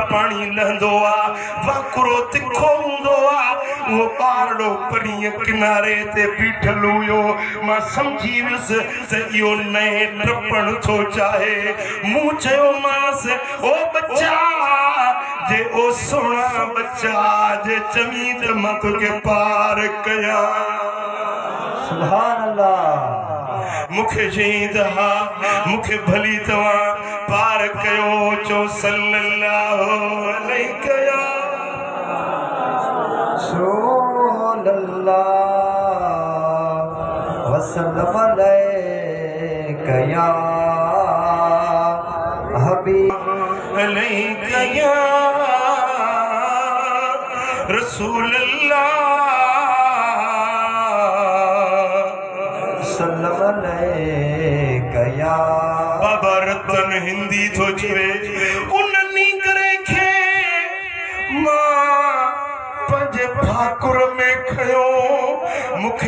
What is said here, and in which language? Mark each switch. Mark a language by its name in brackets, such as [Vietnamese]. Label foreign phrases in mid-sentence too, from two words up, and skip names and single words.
[Sindhi] पानी लहंदो आ वाकुरो तिखो हूंदो आ उहो ॿारड़ो परीअं किनारे ते बीठल हुयो मां सम्झी वियुसि त इहो नए टपण थो चाहे मूं चयो मांसि ओ बच्चा जे ओ सोना बच्चा जे चवी त मां तोखे पार कयां [Arabic] سبحان الله [Sindhi] मुखे चई त हा मुखे भली तव्हां पार कयो चो [Arabic] صلى الله عليه وسلم عليك يا حبيب عليك يا رسول الله [Sindhi] बाबा रतन हिंदी थो चवे उन नींगरे खे मां पंहिंजे भाकुर में खयो मूंखे